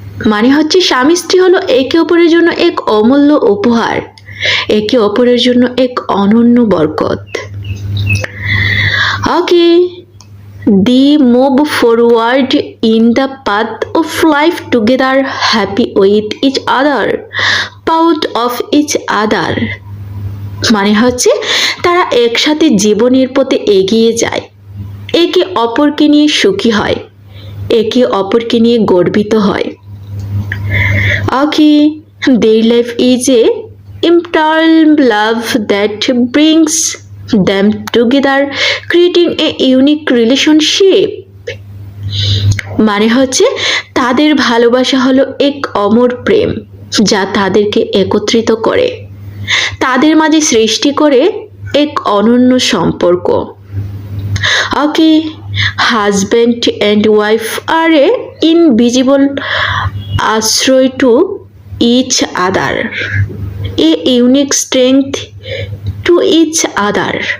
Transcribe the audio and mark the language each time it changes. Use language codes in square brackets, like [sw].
[bn] মানে হচ্ছে স্বামী স্ত্রী হলো একে অপরের জন্য এক অমূল্য উপহার, একে অপরের জন্য এক অনন্য বরকত। [en] Okay, they move forward in the path of life together, happy with each other, proud of each other. [bn] মানে হচ্ছে তারা একসাথে জীবনের পথে এগিয়ে যায়, একে অপরকে নিয়ে সুখী হয়, একে অপরকে নিয়ে গর্বিত হয়। [en] Okay, their life is a eternal love that brings them together, creating a unique relationship. [bn] মানে হচ্ছে তাদের ভালোবাসা হলো এক অমর প্রেম যা তাদেরকে একত্রিত করে, তাদের মাঝে সৃষ্টি করে এক অনন্য সম্পর্ক। [en] okay, husband and wife are a invisible [bn] আশ্রয় [en] To each other, a unique strength to each other.